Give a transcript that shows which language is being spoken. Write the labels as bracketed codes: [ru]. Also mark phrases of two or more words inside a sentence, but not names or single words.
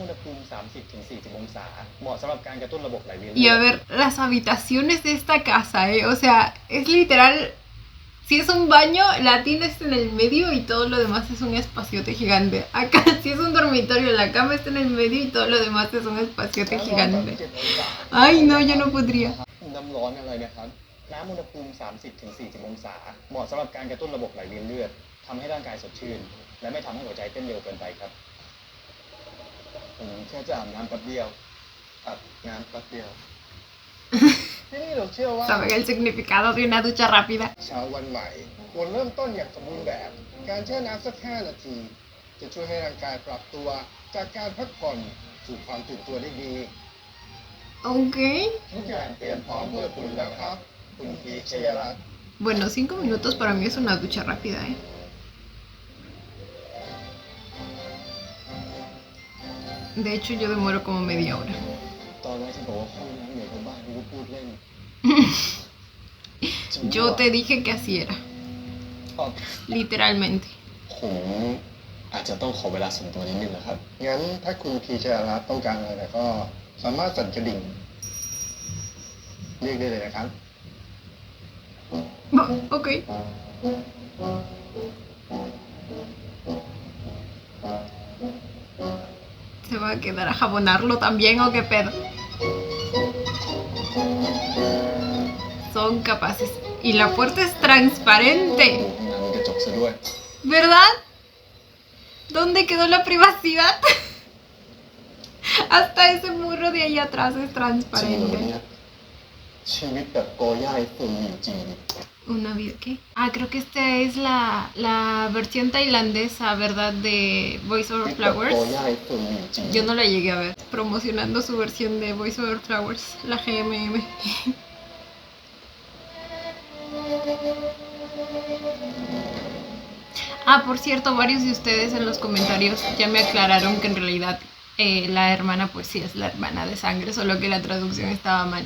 [es] Y a ver, las habitaciones de esta casa, o sea, es literal. Si es un baño, la tina está en el medio y todo lo demás es un espaciote gigante. Acá, si es un dormitorio, la cama está en el medio y todo lo demás es un espaciote gigante. Ay, no, yo no podría. [th] น้ำอุณหภูมิ 30-40 องศาเหมาะสำหรับการกระตุ้นระบบไหลเวียนเลือดทำให้ร่างกายสดชื่นและไม่ทำให้หัวใจเต้นเร็วเกินไปครับผมแค่จะอาบน้ำแป๊บเดียวอาบน้ำแป๊บเดียวที่นี่เราเชื่อว่า [es] ¿Saben el significado de una ducha rápida? [th] เช้าวันใหม่ควรเริ่มต้นอย่างสมบูรณ์แบบการแช่น้ำสัก 5 นาทีจะช่วยให้ร่างกายปรับตัวจากการพักผ่อนสู่ความตื่นตัวได้ดี [es] Ok. [th] ทุกอย่างเตรียมพร้อมเพื่อคุณแล้วครับคุณพีชยรัตน์ [es] Bueno, 5 minutos para mí es una ducha rápida, De hecho, yo demoro como media hora. [th] ตอนแรกฉันบอกว่าห้องน้ำอยู่ในบ้านกูพูดเล่น [es] Yo te dije que así era. Literalmente. [th] ผมอาจจะต้องขอเวลาส่วนตัวนิดนึงนะครับงั้นถ้าคุณพีชยรัตน์ต้องการอะไรก็สามารถสั่นกระดิ่งเรียกได้เลยนะครับ [es] Ok. ¿Se va a quedar a jabonarlo también o qué pedo? Son capaces. Y la puerta es transparente. [th] มีกระจกซะด้วย [es] ¿Verdad? ¿Dónde quedó la privacidad? Hasta ese muro de ahí atrás es [th] จริงเหรอ [es] transparente. [th] เนี่ยชีวิตแบบโกย่าไอ้ฝุ่นจริง [es] Una vida, ¿qué? Ah, creo que esta es la versión tailandesa, ¿verdad? De Voice Over [th] โก [es] Flowers. [th] ย่าไอ้ฝุ่นจริง [es] Yo no la llegué a ver. Promocionando su versión de Voice Over Flowers, la GMM. Ah, por cierto, varios de ustedes en los comentarios ya me aclararon que en realidad la hermana pues sí es la hermana de sangre, solo que la traducción estaba mal.